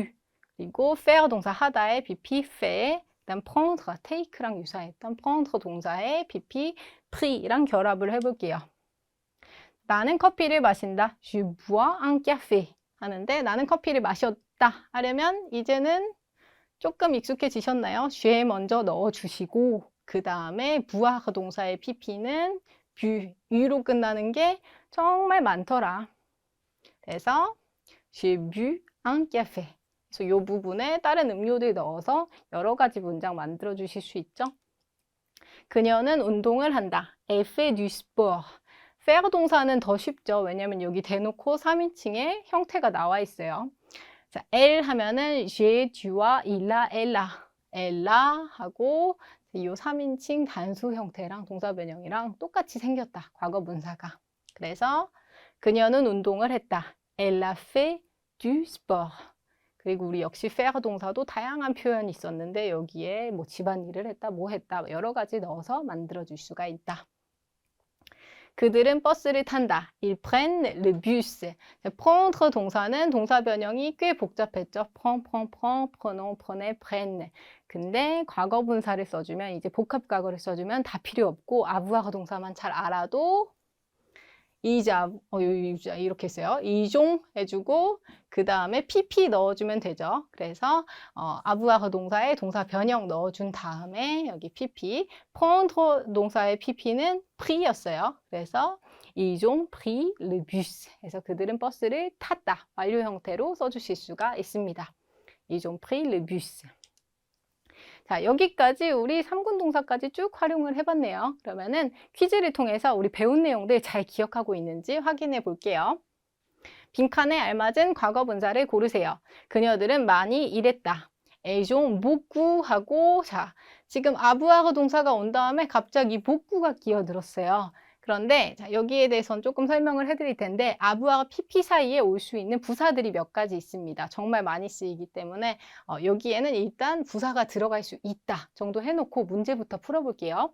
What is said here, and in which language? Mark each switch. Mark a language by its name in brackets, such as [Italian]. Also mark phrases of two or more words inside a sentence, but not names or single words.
[Korean] 그리고 faire 동사 하다의 pp, fait. 그다음 prendre, take랑 유사했던 prendre 동사의 pp, pris랑 결합을 해볼게요. 나는 커피를 마신다. [French] Je bois un café [Korean] 하는데 나는 커피를 마셨다 하려면 이제는 조금 익숙해지셨나요? j'ai 먼저 넣어주시고 그 다음에 boire 동사의 pp는 bu, u로 끝나는 게 정말 많더라. 그래서 [French] j'ai bu un café. 그래서 이 부분에 다른 음료들 넣어서 여러 가지 문장 만들어 주실 수 있죠. [Korean] 그녀는 운동을 한다. [French] Elle fait du sport. [Korean] faire 동사는 더 쉽죠. 왜냐면 여기 대놓고 3인칭의 형태가 나와 있어요. 자, elle 하면은 j'ai, tu와, [French] il-a, elle-a. [Korean] elle-a 하고 이 3인칭 단수 형태랑 동사 변형이랑 똑같이 생겼다. 과거 분사가. 그래서 그녀는 운동을 했다. [French] Elle a fait du sport. [Korean] 그리고 우리 역시 faire 동사도 다양한 표현이 있었는데 여기에 뭐 집안일을 했다, 뭐 했다 여러 가지 넣어서 만들어줄 수가 있다. 그들은 버스를 탄다. [French] Ils prennent le bus. [Korean] prendre 동사는 동사 변형이 꽤 복잡했죠. [French] prend, prenons, prenez, prennent. [Korean] 근데 과거 분사를 써주면 이제 복합 과거를 써주면 다 필요 없고 avoir 동사만 잘 알아도 이자, 이렇게 했어요. 이종 해주고 그 다음에 pp 넣어주면 되죠. 그래서 avoir 동사에 동사 변형 넣어준 다음에 여기 pp, prendre 동사의 pp는 pris였어요. 그래서 [French] 이종 pris le bus. [Korean] 그래서 그들은 버스를 탔다. 완료 형태로 써주실 수가 있습니다. [French] 이종 pris le bus. [Korean] 자, 여기까지 우리 3군 동사까지 쭉 활용을 해봤네요. 그러면은 퀴즈를 통해서 우리 배운 내용들 잘 기억하고 있는지 확인해 볼게요. 빈칸에 알맞은 과거 분사를 고르세요. 그녀들은 많이 일했다. [French] Elles ont beaucoup [Korean] 하고 자, 지금 avoir 동사가 온 다음에 갑자기 beaucoup가 끼어들었어요. 그런데 자, 여기에 대해서는 조금 설명을 해드릴 텐데 abu와 pp 사이에 올 수 있는 부사들이 몇 가지 있습니다. 정말 많이 쓰이기 때문에 여기에는 일단 부사가 들어갈 수 있다 정도 해놓고 문제부터 풀어볼게요.